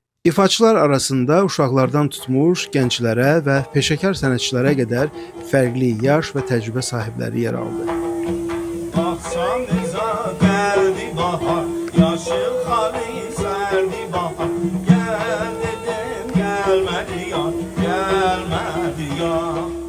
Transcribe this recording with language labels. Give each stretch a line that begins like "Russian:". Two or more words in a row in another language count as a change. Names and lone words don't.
Azerbaijani: İfaçılar arasında uşaqlardan tutmuş gənclərə və peşəkar sənətçilərə qədər fərqli yaş və təcrübə sahibləri yer aldı.
Turkish: Akşam eza geldi bahar, yaşıl hali serdi bahar. Gel dedim gelmedi yar, gelmedi yar.